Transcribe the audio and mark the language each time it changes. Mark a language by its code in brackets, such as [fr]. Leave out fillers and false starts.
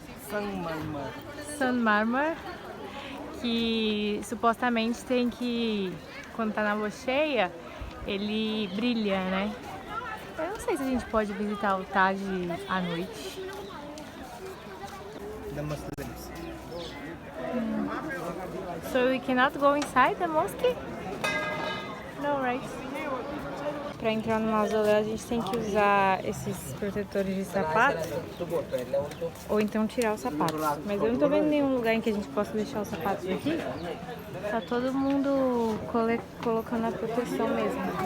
[hi] Sangmarmar. [pt] Sanmarmar, que supostamente tem que, quando tá na lua cheia, ele brilha, né? Eu não sei se a gente pode visitar o Taj à noite. [en] The Muslims. So we cannot go inside the mosque? No, right? [pt] Para entrar no mausoléu a gente tem que usar esses protetores de sapato ou então tirar os sapatos. Mas eu não tô vendo nenhum lugar em que a gente possa deixar os sapatos aqui. Tá todo mundo colocando a proteção mesmo.